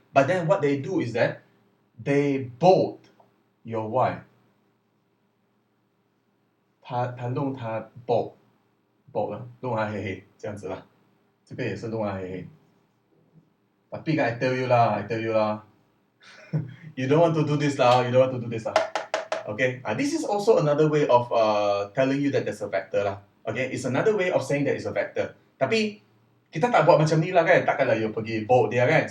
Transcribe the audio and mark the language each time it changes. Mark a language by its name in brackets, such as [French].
[English] But then what they do is that they bold your y. [Chinese] 他弄它 bold 了，弄它黑黑这样子啦，这个也是弄它黑黑。 [Malay] Tapi kan [English] I tell you lah, you don't want to do this lah, Okay, this is also another way of telling you that there's a vector lah. Okay, it's another way of saying that it's a vector. [Malay] Tapi kita tak buat macam ni lah kan, takkanlah you pergi bold dia kan.